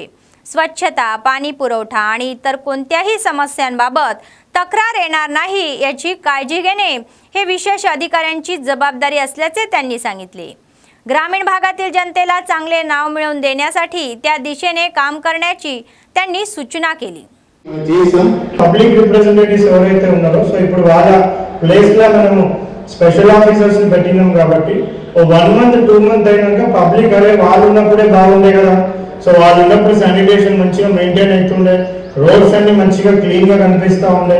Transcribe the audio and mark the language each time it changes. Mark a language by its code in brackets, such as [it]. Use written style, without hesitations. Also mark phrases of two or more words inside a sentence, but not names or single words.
[mr] स्वच्छता, पाणी पुरवठा आणि इतर कोणत्याही समस्यांबाबत तक्रार येणार नाही याची काळजी घेणे हे विशेष अधिकाऱ्यांची जबाबदारी असल्याचे त्यांनी सांगितले। ग्रामीण भागातील जनतेला चांगले नाव मिळवून देण्यासाठी त्या दिशेने काम करण्याची त्यांनी सूचना केली। [en] public representatives [te] ఎవరైతే ఉన్నారో సో ఇప్పుడు వాళ్ళ ప్లేస్ లా మనము [en] special officers [te] ని పెట్టినాం కాబట్టి ఓ [en] 1 month 2 month [te] అయినాక పబ్లిక్ అరే వాళ్ళు ఉన్నప్పుడే బాగుండే కదా, సో వాళ్ళు ఉన్నప్పుడు శానిటేషన్ మంచిగా మెయింటైన్ అవుతుండే, రోడ్స్ అన్ని మంచిగా క్లీన్ గా కనిపిస్తా ఉండే।